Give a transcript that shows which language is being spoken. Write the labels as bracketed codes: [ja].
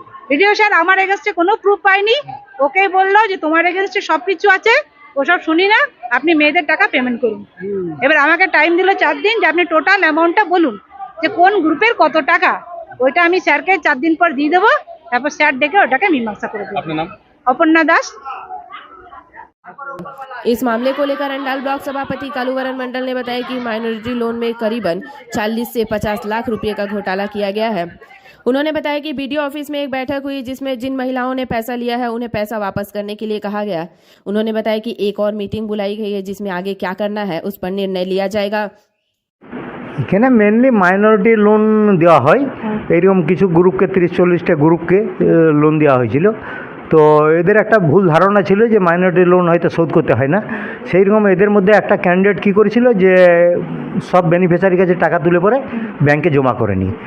[bn] Video sir আমার এগেনস্টে কোনো প্রুফ পাইনি, ওকে বললো যে তোমার এগেনস্টে সবকিছু আছে, ওসব শুনি না, আপনি মেয়েদের টাকা পেমেন্ট করুন। এবার আমাকে টাইম দিল 4 দিন, যে আপনি টোটাল অ্যামাউন্টটা বলুন যে কোন গ্রুপের কত টাকা, ওইটা আমি স্যারকে 4 দিন পর দিয়ে দেবো, তারপর স্যার ডেকে ওটাকে মীমাংসা করে দেবো। অপর্ণা দাস। [hi] इस मामले को लेकर अंडाल ब्लॉक सभापति कालूवरन मंडल ने बताया कि माइनॉरिटी लोन में करीबन 40 से 50 लाख रुपए का घोटाला किया गया है। उन्होंने बताया कि बीडीओ ऑफिस में एक बैठक हुई जिसमें जिन महिलाओं ने पैसा लिया है उन्हें पैसा वापस करने के लिए कहा गया। उन्होंने बताया कि एक और मीटिंग बुलाई गई है जिसमें आगे क्या करना है उस पर निर्णय लिया जाएगा। [bn] এখানে মেনলি মাইনরিটি লোন দেওয়া হয়, এরকম কিছু গ্রুপকে 30-40টা গ্রুপকে লোন দেওয়া হয়েছিল। তো এদের একটা ভুল ধারণা ছিল যে মাইনরিটি লোন হয়তো শোধ করতে হয় না। সেই রকম এদের মধ্যে একটা ক্যান্ডিডেট কী করেছিল যে সব বেনিফিশিয়ারির কাছে টাকা তুলে পরে ব্যাংকে জমা করেনি।